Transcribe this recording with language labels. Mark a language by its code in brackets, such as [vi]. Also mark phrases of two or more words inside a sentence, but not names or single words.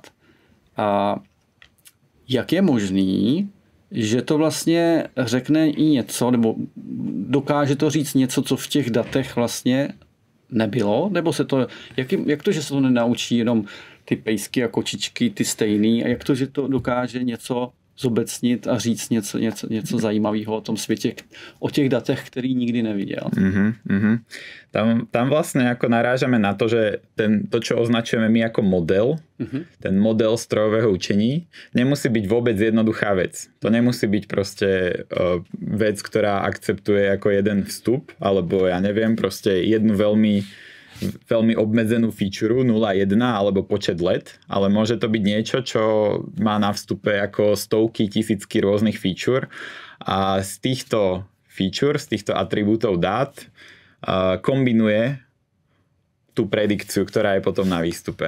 [cs] A jak je možný, že to vlastně řekne i něco, nebo dokáže to říct něco, co v těch datech vlastně nebylo, nebo se to, jak to, že se to nenaučí jenom ty pejsky a kočičky, ty stejný, a jak to, že to dokáže něco zobecnit a říct něco zajímavého o tom světě, o těch datech, který nikdy neviděl. [sk] Tam vlastne ako narážame na to, že to, čo označujeme my ako model, ten model strojového učení, nemusí byť vôbec jednoduchá vec. To nemusí byť proste vec, ktorá akceptuje ako jeden vstup, alebo ja neviem, proste jednu veľmi obmedzenú feature 0,1 alebo počet let, ale môže to byť niečo, čo má na vstupe ako stovky, tisícky rôznych feature a z týchto feature, z týchto atribútov dát kombinuje tú predikciu, ktorá je potom na výstupe.